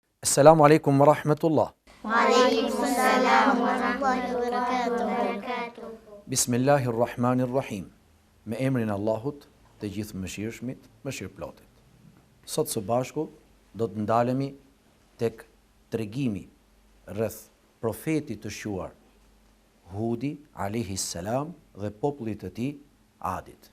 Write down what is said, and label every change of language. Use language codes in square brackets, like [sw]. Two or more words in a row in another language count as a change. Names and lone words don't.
[ar] السلام عليكم ورحمة الله. وعليكم السلام ورحمة الله وبركاته. بسم الله الرحمن الرحيم. [sq] Me emrin e Allahut, të gjithë mëshirshmit, mëshirëplotit. Sot së bashku do të ndalemi tek tregimi rreth profetit të shuar Hudi [ar] عليه السلام [sq] dhe popullit të tij Adit.